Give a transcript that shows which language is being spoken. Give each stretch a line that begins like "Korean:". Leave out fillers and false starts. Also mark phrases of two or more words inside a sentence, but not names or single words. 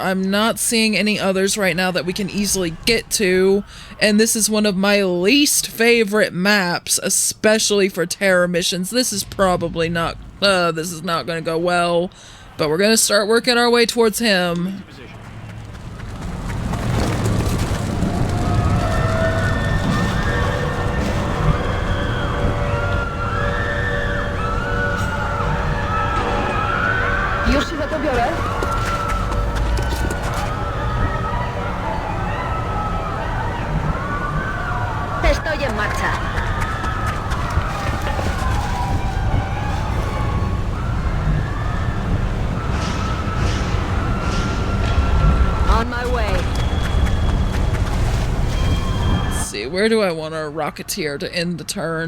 English: I'm not seeing any others right now that we can easily get to. And this is one of my least favorite maps, especially for terror missions. This is probably not, this is not going to go well. But we're going to start working our way towards him.
Polish: Już się za to biorę.
Spanish: Estoy en marcha.
English: On my way. Let's see, where do I want our Rocketeer to end the turn?